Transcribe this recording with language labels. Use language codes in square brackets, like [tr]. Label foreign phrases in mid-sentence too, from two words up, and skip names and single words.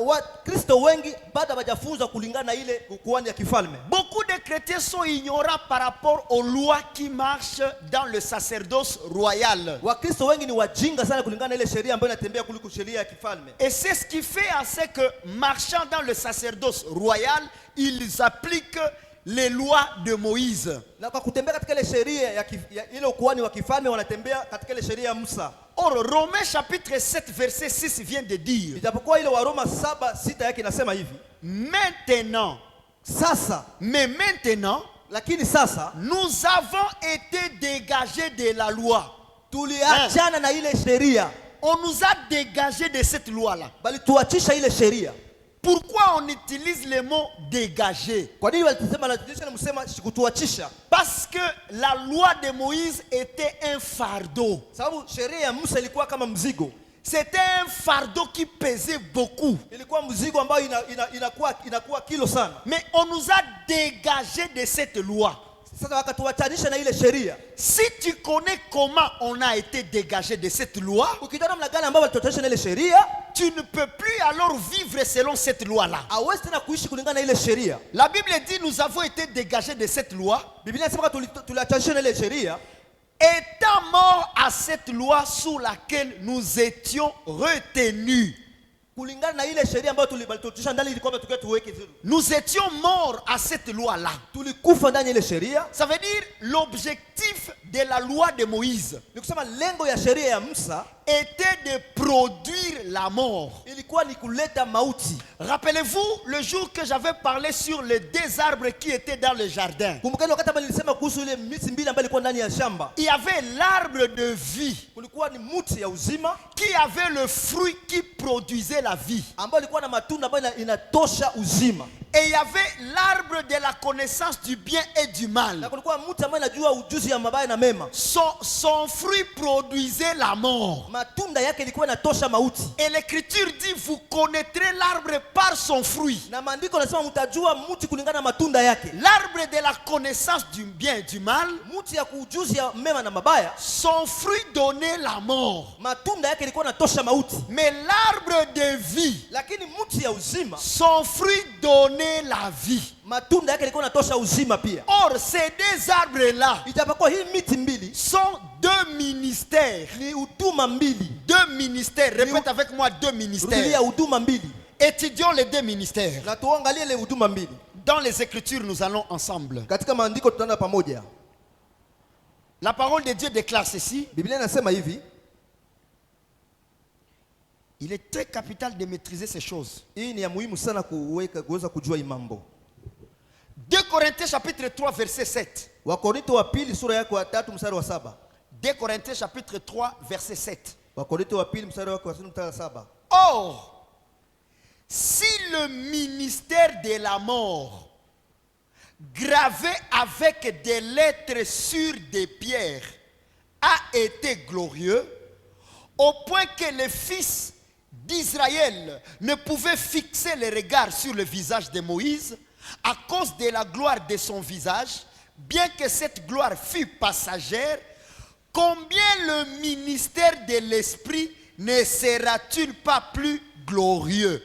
[fr] Beaucoup de chrétiens sont ignorants par rapport aux lois qui marchent dans le sacerdoce royal. Et c'est ce qui fait à ce que marchant dans le sacerdoce royal, ils appliquent les lois de Moïse. [sw] Na kwa kutembea katika ile sheria ya ile ukuhani wa kifalme wanatembea katika ile sheria ya Musa. [fr] Or, Romains chapitre 7 verset 6 vient de dire, [sw] Ijapokuwa ile wa Roma 7:6 yake inasema hivi. [fr] maintenant, [sw] Sasa, [fr] mais maintenant, [sw] lakini sasa [fr] nous avons été dégagés de la loi. [sw] tuliachana na ile sheria. [fr] On nous a dégagés de cette loi-là. [sw] Bali tuachisha ile sheria. [fr] Pourquoi on utilise le mot dégager? [sw] Kwa nini walisema na msema kutuachisha? [fr] Parce que la loi de Moïse était un fardeau. [sw] Sababu sheria ya Musa ilikuwa kama mzigo. [fr] C'était un fardeau qui pesait beaucoup. [sw] Ilikuwa mzigo ambao inakuwa kilo sana. [fr] Mais on nous a dégagés de cette loi. [sw] Sasa wakatuachanisha na ile sheria. [fr] Si tu connais comment on a été dégagé de cette loi, [sw] ukijua namna gani ambao walituachanisha na ile sheria, [fr] tu ne peux plus alors vivre selon cette loi-là. [sw] Hauwezi tena kuishi kulingana na ile sheria. [fr] La Bible dit nous avons été dégagés de cette loi. [sw] Biblia inasema tuliachanisha na ile sheria. [fr] Étant morts à cette loi sous laquelle nous étions retenus. [sw] Kulingana na ile sheria ambayo tulibalitisha ndani ilikuwa tukiwa tuweke vizuri. [fr] Nous étions morts à cette loi-là. [sw] Tulikufa ndani ile sheria. [fr] Ça veut dire l'objectif de la loi de Moïse. [sw] Ni kusema lengo ya sheria ya Musa [fr] était de produire la mort. [sw] Ilikuwa ni kuleta mauti. [fr] Rappelez-vous le jour que j'avais parlé sur les deux arbres qui étaient dans le jardin. [sw] Kumbukeni wakati ambao nilisema kuhusu ile miti mbili ambayo ilikuwa ndani ya shamba. [fr] Il y avait l'arbre de vie. [sw] Kulikuwa ni mti ya uzima [fr] qui avait le fruit qui produisait la vie. [sw] Ambayo ilikuwa na matunda ambayo inatosha uzima. [fr] Et il y avait l'arbre de la connaissance du bien et du mal. [sw] Na kulikuwa mti ambaye anajua ujuzi ya mabaya na mema. [fr] Son fruit produisait la mort. [sw] Matunda yake ilikuwa inatosha mauti. [fr] Et l'écriture dit vous connaîtrez l'arbre par son fruit. [sw] Na maandiko yanasema mtajua mti kulingana na matunda yake. [fr] L'arbre de la connaissance du bien et du mal, [sw] mti ya ujuzi ya mema na mabaya, [fr] son fruit donnait la mort. [sw] Matunda yake ilikuwa inatosha mauti. [fr] Mais l'arbre de vie, [sw] lakini mti ya uzima, [fr] son fruit donnait la vie. [sw] Matunda yake ilikuwa inatosha uzima pia. [fr] Or ces deux arbres là, [sw] ijapokuwa hii miti mbili, [fr] sont deux ministères. [sw] Ni huduma mbili. [fr] Deux ministères. Répète avec moi, deux ministères. [sw] Rudilia huduma mbili. [fr] Étudions les deux ministères. [sw] Na tuangalie ile huduma mbili. [fr] Dans les Écritures, nous allons ensemble. [sw] Katika maandiko tutaenda pamoja. [fr] La parole de Dieu déclare ceci. [sw] Biblia inasema hivi. [fr] Il est très capital de maîtriser ces choses. [sw] Hii ni ya muhimu sana kuweza kujua hii mambo. [fr] 2 Corinthiens chapitre 3 verset 7. [sw] Wakorintho wa pili sura yake ya 3 mstari wa 7. [fr] 2 Corinthiens chapitre 3 verset 7. [sw] Wakorintho wa pili mstari wake wa 7. [fr] Or, si le ministère de la mort, gravé avec des lettres sur des pierres, a été glorieux, au point que les fils d'Israël ne pouvaient fixer les regards sur le visage de Moïse à cause de la gloire de son visage, bien que cette gloire fût passagère, combien le ministère de l'Esprit ne sera-t-il pas plus glorieux?